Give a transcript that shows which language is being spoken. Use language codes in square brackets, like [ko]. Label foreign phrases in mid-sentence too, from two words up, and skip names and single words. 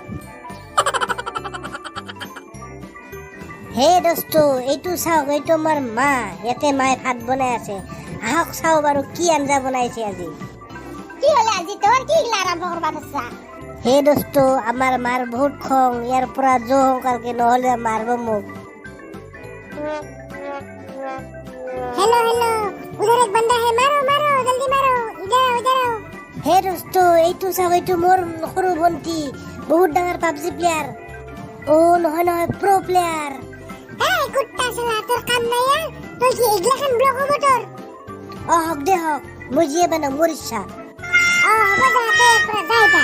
[as] হে দোস্ত এইটো চাওক এইটো আমাৰ মা ইয়াতে মায়ে ভাত বনাই আছে আহক চাও বাৰু কি আঞ্জা বনাইছে আজি কি হলে আজি তোৰ কি আৰম্ভ কৰবা বাচ্চা হে দোস্ত আমাৰ মাৰ বহুত খং ইয়াৰ পৰা জোহ কালকে নহলে মাৰিব মোক [hi] हेलो हेलो उधर एक बंदा है मारो मारो जल्दी मारो इधर आओ [as] হে দোস্ত এইটো চাওক এইটো মোৰ সৰু ভণ্টি বহুত ডাঙৰ পাবজি প্লেয়াৰ নহয় প্ৰ প্লেয়াৰ এই [hi] कुत्ता साला [as] তোৰ কাম নাই তই কি এগলাখান ব্লগ হ'ব তোৰ হক দে হক মই যিয়ে বানাম মোৰ ইচ্ছা হ'ব যা তই পৰা যাই